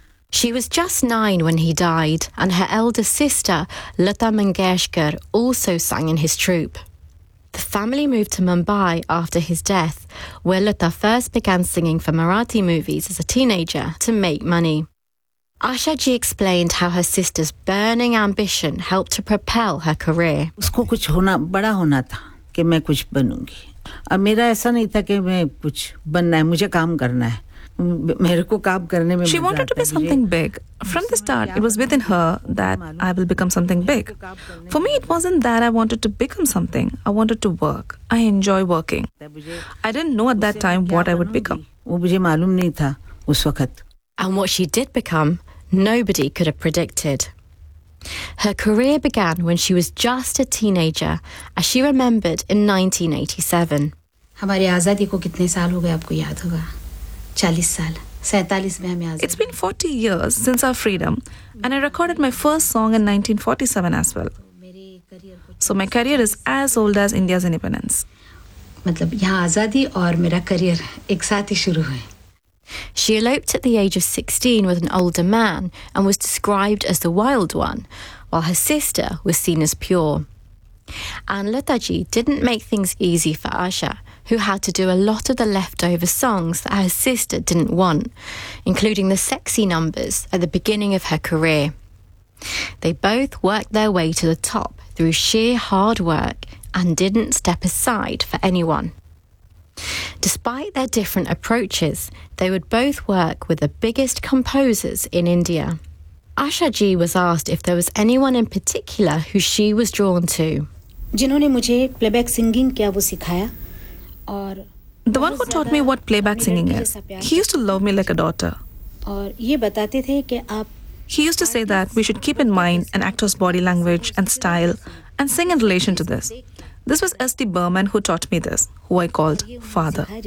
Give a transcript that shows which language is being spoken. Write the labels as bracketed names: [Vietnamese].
[English] She was just 9 when he died, and her elder sister, Lata Mangeshkar, also sang in his troupe. The family moved to Mumbai after his death, where Lata first began singing for Marathi movies as a teenager to make money. Asha Ji explained how her sister's burning ambition helped to propel her career. [Hindi] उसको कुछ होना बड़ा होना था कि मैं कुछ बनूंगी और मेरा ऐसा नहीं था कि मैं कुछ बनना है मुझे काम करना है मेरे को काम करने में [English] She wanted to be something big. From the start, it was within her that I will become something big. For me, it wasn't that I wanted to become something. I wanted to work. I enjoy working. I didn't know at that time what I would become. [Hindi] वो मुझे मालूम नहीं था उस वक्त. [English] And what she did become, nobody could have predicted. Her career began when she was just a teenager, as she remembered in 1987. [Hindi] हमारी आजादी को कितने साल हो गए आपको याद होगा? 40 साल, 47 में हमें आजादी. [English] It's been 40 years since our freedom, and I recorded my first song in 1947 as well. So my career is as old as India's independence. [Hindi] मतलब यहाँ आजादी और मेरा करियर एक साथ ही शुरू हुए. [English] She eloped at the age of 16 with an older man and was described as the wild one, while her sister was seen as pure. And Lata Ji didn't make things easy for Asha, who had to do a lot of the leftover songs that her sister didn't want, including the sexy numbers at the beginning of her career. They both worked their way to the top through sheer hard work and didn't step aside for anyone. Despite their different approaches, they would both work with the biggest composers in India. Asha Ji was asked if there was anyone in particular who she was drawn to. [Hindi] जिन्होंने मुझे playback singing क्या वो सिखाया और [English] the one who taught me what playback singing is. He used to love me like a daughter. [Hindi] और ये बताते थे कि आप [English] He used to say that we should keep in mind an actor's body language and style and sing in relation to this. This was S.D. Burman who taught me this, who I called father.